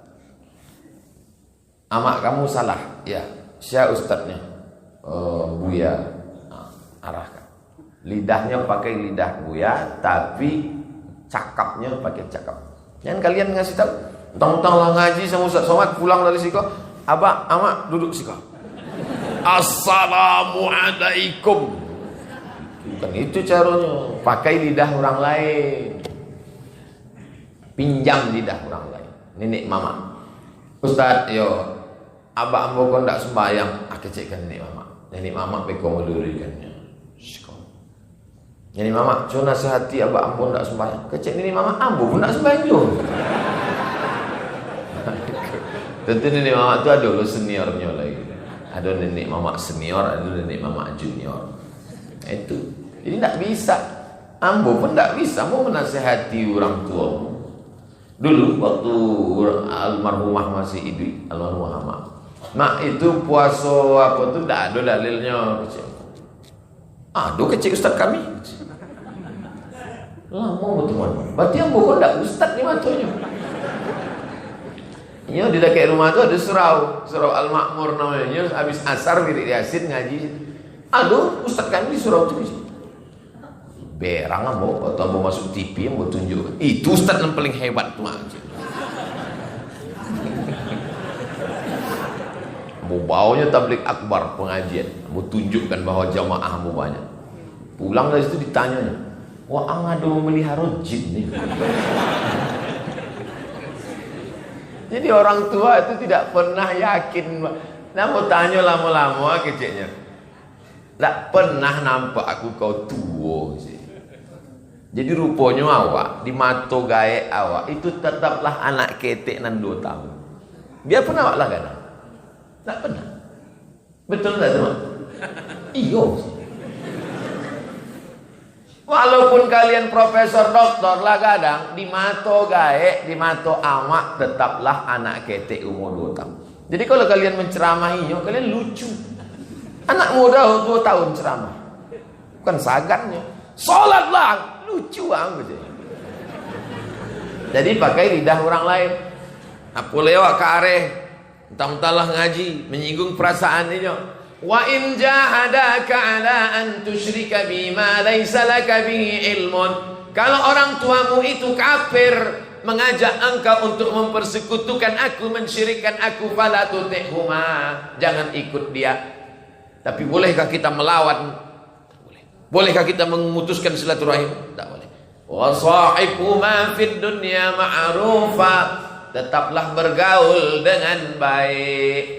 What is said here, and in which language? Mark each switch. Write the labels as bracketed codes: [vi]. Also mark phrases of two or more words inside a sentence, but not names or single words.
[id] Amak kamu salah, ya. Siapa ustadznya? Buya. Arahkan. Lidahnya pakai lidah Buya, tapi cakapnya pakai cakap. Jangan kalian ngasih tahu. [min] Tentang lah ngaji sama Ustaz Somad pulang dari siko, abak, amak duduk siko. [id] Assalamualaikum. Bukan itu caranya. Pakai lidah orang lain. Pinjam lidah orang lain. Nenek mama. [min] Ustaz, yo, abak ambo kon tak sembahyang. Kecekkan nenek mama. Nenek mama peko melurikannya. Nenek mama, co nasihati abak ambo tak sembahyang. Kecek nenek mama, ambo pun tak sembahyang juga. [id] Tentu nenek mama itu ada lo seniornya lagi. Ada nenek mama senior, ada nenek mama junior. Itu. Jadi tak bisa. [min] Ambo pun tak bisa mau menasihati orang tua. [id] Dulu waktu almarhumah masih hidup, almarhumah mak itu puasa apa tuh tak ada dalilnya. Aduh kecil ustaz kami. Lama betul. [min] Berarti ambo kok tak ustaz ni matonya. Iya di dekat rumah tu ada surau Al-Makmur namanya. [id] Habis asar wirid Yasin ngaji. [min] Aduh, ustaz kami di surau tu. Berang ambo atau ambo masuk TV ambo tunjuk. Itu ustaz yang paling hebat tu aja. Ambo bawanya tabligh akbar pengajian. Ambo tunjukkan bahwa jamaah ambo banyak. Pulang dari situ ditanya, [id] "Wah, ada memelihara jin nih." Jadi orang tua itu tidak pernah yakin. [min] Nah, mau tanya lama-lama keceknya. Tak pernah nampak aku kau tua sih. Jadi rupanya awak di mata gaek awak itu tetaplah anak ketek nan 2 tahun. [id] Dia pernah awak lah kan? Tak pernah. Betul tak teman? [min] Iyo. [id] Walaupun kalian profesor doktor lah kadang di mata gaek, di mata amak tetaplah [min] anak ketek [id] umur 2 tahun. Jadi kalau kalian menceramahinya, kalian lucu. Anak muda 2 tahun ceramah. Bukan sagannya. Salatlah, lucu banget. Jadi pakai lidah orang lain. Apa lewat ke areh, entah-entahlah ngaji, menyinggung perasaan ini. [ar] Wa in jahadaka ala an tusyrika bima laysa laka bihi ilmun. [id] Kalau orang tuamu itu kafir, mengajak engkau untuk mempersekutukan aku, mensyirikkan aku, [ar] fala tuti'huma, [id] jangan ikut dia. Tapi bolehkah kita melawan? Tak boleh. Bolehkah kita memutuskan silaturahim? Tak boleh. [ar] Wa sahibhuma fid dunya ma'rufa, [id] tetaplah bergaul dengan baik.